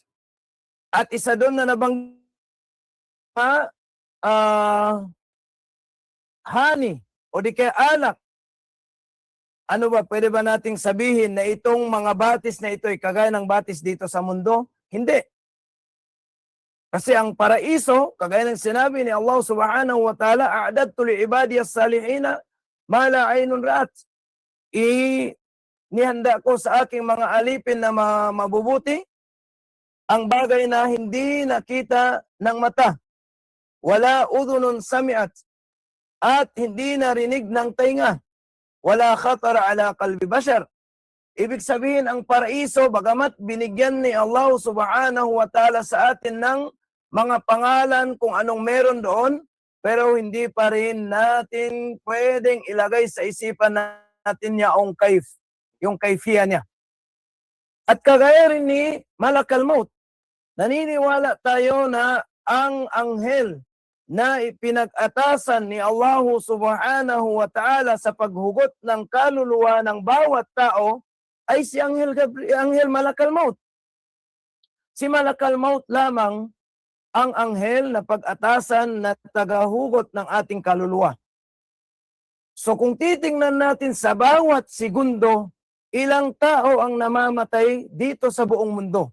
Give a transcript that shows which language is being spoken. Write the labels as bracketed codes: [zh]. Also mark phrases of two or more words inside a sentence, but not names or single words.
[tl] At isa doon na nabanggit honey, o di kaya alak. Ano ba, pwede ba nating sabihin na itong mga batis na ito ay kagaya ng batis dito sa mundo? Hindi. Kasi ang paraiso, kagaya ng sinabi ni Allah [ar] سبحانه وتعالى, أعددت لعبادي الصالحين ما لا عين رأت. [tl] Nihanda ko sa aking mga alipin na mabubuti ang bagay na hindi nakita ng mata, [ar] ولا أذن سمعت, [tl] at hindi narinig ng tainga, [ar] ولا خطر على قلب بشر. [tl] Ibig sabihin, ang paraiso, bagamat binigyan ni Allah [ar] سبحانه وتعالى [tl] sa atin ng mga pangalan kung anong meron doon, pero hindi pa rin natin pwedeng ilagay sa isipan natin yung kayfiya niya. At kagaya rin ni Malakal Maut, naniniwala tayo na ang anghel na ipinag-atasan ni Allah [ar] سبحانه وتعالى [tl] sa paghugot ng kaluluwa ng bawat tao ay si Anghel Malakal Maut. Si Malakal Maut lamang ang anghel na pag-atasan na tagahugot ng ating kaluluwa. So kung titingnan natin sa bawat segundo, ilang tao ang namamatay dito sa buong mundo?